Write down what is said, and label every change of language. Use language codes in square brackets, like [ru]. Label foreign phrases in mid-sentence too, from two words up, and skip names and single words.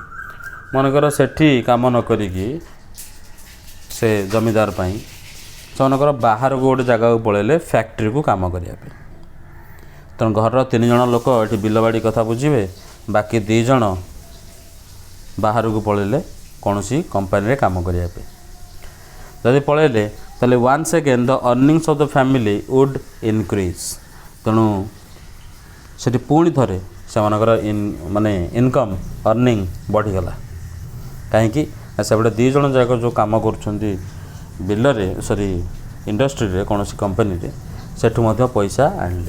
[or] ମନେକର ସେଠି କାମ ନ କରିକି ସେ ଜମିଦାର ପାଇଁ ସେମାନଙ୍କର ବାହାରକୁ ଗୋଟେ ଜାଗାକୁ ପଳେଇଲେ ଫ୍ୟାକ୍ଟ୍ରିକୁ କାମ କରିବା ପାଇଁ। ତେଣୁ ଘରର 3 ଜଣ ଲୋକ ଏଠି ବିଲବାଡ଼ି କଥା ବୁଝିବେ, ବାକି 2 ଜଣ ବାହାରକୁ ପଳେଇଲେ କୌଣସି କମ୍ପାନୀରେ କାମ କରିବା ପାଇଁ। ଯଦି ପଳେଇଲେ ତାହେଲେ [en] once again the earnings of the family would increase। [or] ତେଣୁ ସେଠି ପୁଣି ଥରେ ସେମାନଙ୍କର ମାନେ [en] income earning [or] ବଢ଼ିଗଲା। କାହିଁକି ନା ସେପଟେ 2 ଜଣ ଯାକ ଯେଉଁ କାମ କରୁଛନ୍ତି ବିଲରେ, ଇଣ୍ଡଷ୍ଟ୍ରିରେ, କୌଣସି କମ୍ପାନୀରେ, ସେଠୁ ମଧ୍ୟ ପଇସା ଆଣିଲେ।